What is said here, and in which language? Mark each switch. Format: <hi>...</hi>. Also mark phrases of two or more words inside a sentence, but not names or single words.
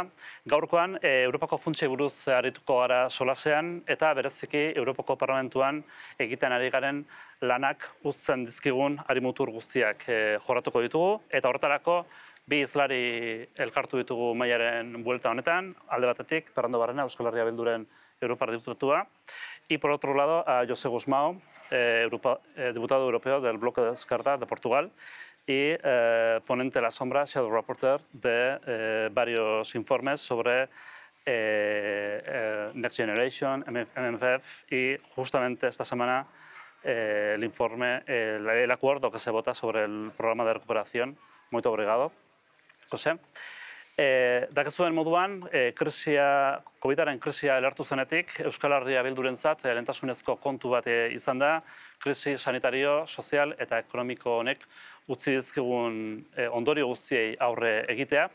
<eu>Gaurkoan, Europako funtsei buruz arituko gara solasean, eta bereziki Europako Parlamentuan egiten ari garen lanak utzen dizkigun harimutur guztiak jorratuko ditugu, eta horretarako bi hizlari elkartu ditugu mailaren buelta honetan, alde batetik, Fernando Barrena, Euskal Herria Bilduren Europar diputatua,</eu> <es>y por otro lado a José Gusmão, diputado europeo del Bloque de Esquerra de Portugal y ponente de la sombra,</es> <en>shadow reporter</en> <es>de varios informes sobre Next Generation, MFF y justamente esta semana el informe, el acuerdo que se vota sobre el programa de recuperación.</es> <pt>Muy obrigado, José.</pt> <eu>Dakizuen moduan, COVID-aren krisia elartu zenetik, Euskal Herria Bildurentzat lehentasunezko kontu bat izan da, krisi sanitario, sozial eta ekonomiko honek utzi dizkigun ondorio guztiei aurre egitea.</eu>